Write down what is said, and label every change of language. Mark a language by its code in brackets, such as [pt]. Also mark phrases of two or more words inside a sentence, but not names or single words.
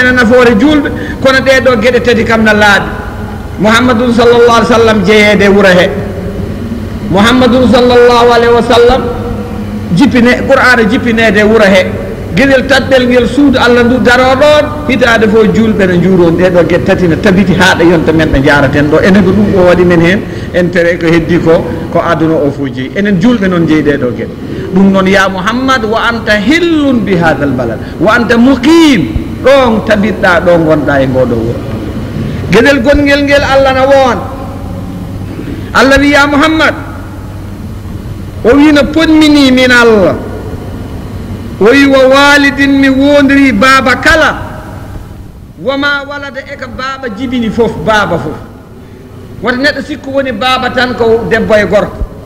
[ff] e nafoore julɓe kono ɗeɗo gueɗe tati kam na laaɓi Muhammadun [ar] صلى الله عليه وسلم [ff] jeeyede wuro he Muhammadun [ar] صلى الله عليه وسلم [ff] jippine Qur'ana jippinede wuro he gueɗel tatɗel ngel suudu Allah ndu daro ɗon hitade fof julɓe ne juuron ɗeɗo gueɗe tati ne tabiti haɗa yonta men ɗo jaraten ɗo enen ko ɗum o waɗi men hen en tere ko heddi ko aduna o fof jeeyi enen julɓe noon jeeyi ɗeɗo gueɗe ɗum noon [ar] يا محمد وأنت حل بهذا البلد وأنت مقيم [ff] ɗon tabitɗa ɗo gonɗa e ngoɗo wuro gueɗel gongel ngel Allah na woon Allah wi ya Muhammad o wi no ponmini min Allah o wi [ar] ووالد [ff] mi wondiri baaba kala [ar] وما ولد [ff] e ko baaba jibini fof baaba fof wata neɗɗo sikku woni baaba tan ko debbo e gorko